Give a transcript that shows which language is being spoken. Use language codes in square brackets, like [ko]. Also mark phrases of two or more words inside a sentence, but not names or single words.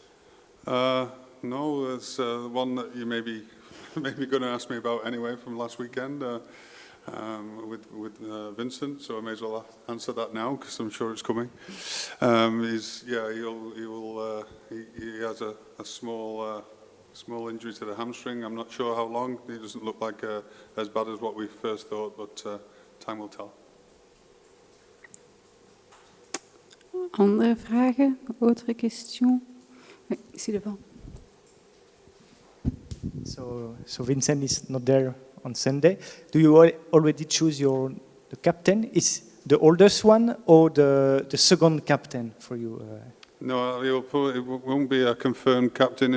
[en] No, there's one that you maybe going to ask me about anyway from last weekend with Vincent. So I may as well answer that now because I'm sure it's coming. He has a small injury to the hamstring. I'm not sure how long. He doesn't look like as bad as what we first thought, but time will tell. [nl] Andere vragen? [fr] Autre question? Oui, ici devant. [en] So Vincent is not there on Sunday. Do you already choose the captain? Is the oldest one or the second captain for you? No, it won't be a confirmed captain.